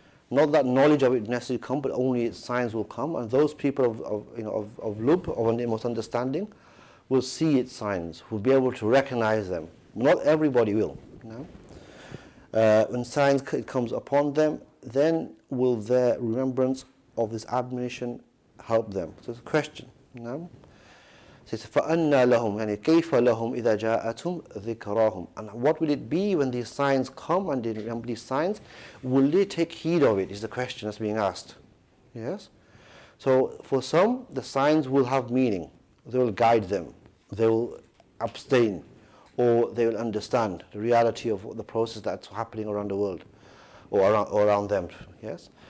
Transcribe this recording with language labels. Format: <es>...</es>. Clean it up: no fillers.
<en>Not that knowledge of it necessarily come, but only its signs will come. And those people of lub, of most understanding, will see its signs, will be able to recognize them. Not everybody will. When signs comes upon them, then will their remembrance of this admonition help them? So it's a question. It says,</en> <ar>فَأَنَّى لَهُمْ يعني كَيْفَ لَهُمْ إِذَا جَاءَتْهُمْ ذِكْرَاهُم.</ar> <en>And what will it be when these signs come and they remember these signs? Will they take heed of it? Is the question that's being asked. Yes? So for some, the signs will have meaning. They will guide them. They will abstain. Or they will understand the reality of the process that's happening around the world or around them. Yes?</en>